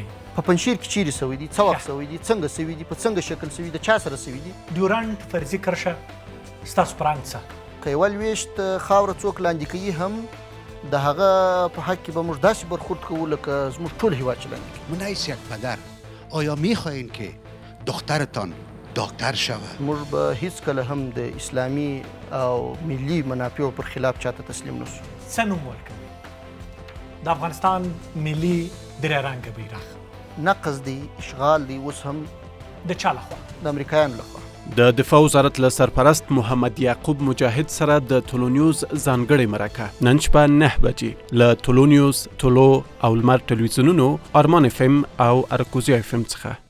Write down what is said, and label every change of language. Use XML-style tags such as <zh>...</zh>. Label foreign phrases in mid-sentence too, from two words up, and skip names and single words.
<ps>په پنجشیر کې چیرې سوي دي؟ څه وخت سوي دي؟ څنګه سوي دي؟ په څنګه شکل سوي دي؟ چا سره سوي دي؟ ډیورنډ فرضي کرښه ستاسو په رنګ څه؟ که یوه لویشت خاوره څوک لاندې کوي هم د هغه په حق کې به موږ داسې برخورد کوو لکه زموږ ټول هیواد چې لاندې کوي.</ps> <fa>من حیث یک پدر آیا میخواهید که دخترتان دکتر شود؟</fa> <ps>موږ به هیڅکله هم د اسلامي او ملي منافعو پر خلاف چاته تسلیم نشو. څه نوم ورکوي د افغانستان ملي درې رنګه بیرغ؟ نقض دی، اشغال دی، اوس هم د چا لخوا؟ د امریکایانو لخوا. د دفاع وزارت له سرپرست محمد یعقوب مجاهد سره د ټولو نیوز ځانګړې مرکه نن شپه 9 بجې له ټولو نیوز، ټولو او لمر ټلویزیونونو، آرمان FM او ارکوزیا FM څخه.</ps>